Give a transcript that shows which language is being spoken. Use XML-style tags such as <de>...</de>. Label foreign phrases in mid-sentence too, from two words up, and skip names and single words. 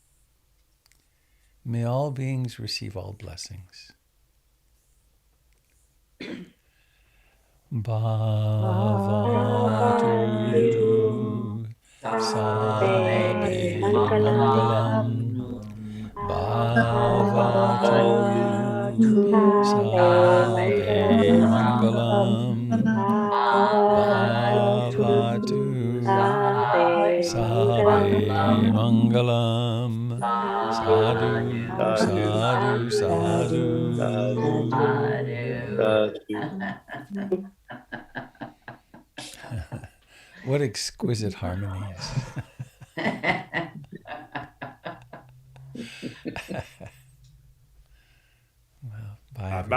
<en>May all beings receive all blessings.</en> <pi>Bhavatu Sabe Mangalam Bhavatu Sabe Mangalam Bhavatu Sabe Mangalam Sadhu Sadhu Sadhu</pi> <en>What exquisite harmonies. Well, bye, everybody.</en>